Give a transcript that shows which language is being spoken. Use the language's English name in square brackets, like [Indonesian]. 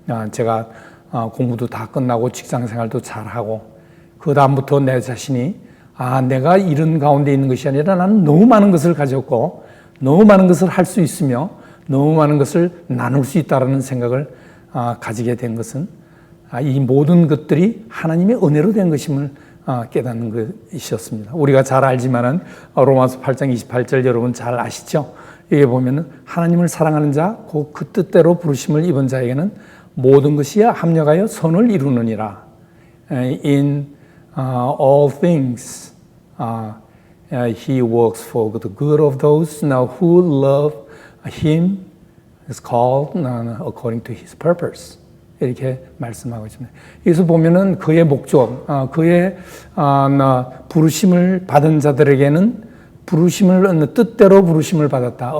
[Korean] 제가 공부도 다 끝나고 직장 생활도 잘하고 그 다음부터 내 자신이 내가 이런 가운데 있는 것이 아니라 나는 너무 많은 것을 가졌고 너무 많은 것을 할 수 있으며 너무 많은 것을 나눌 수 있다는 생각을 가지게 된 것은 이 모든 것들이 하나님의 은혜로 된 것임을 깨닫는 것이었습니다. 우리가 잘 알지만은 로마서 8장 28절 여러분 잘 아시죠? 여기 보면은 하나님을 사랑하는 자, 그 뜻대로 부르심을 입은 자에게는 모든 것이 합력하여 선을 이루느니라. [English] In all things he works for the good of those now who love him is called according to his purpose. [Korean] 이렇게 말씀하고 있습니다. 여기서 보면은 그의 목적, 그의 부르심을 받은 자들에게는 뜻대로 부르심을 받았다.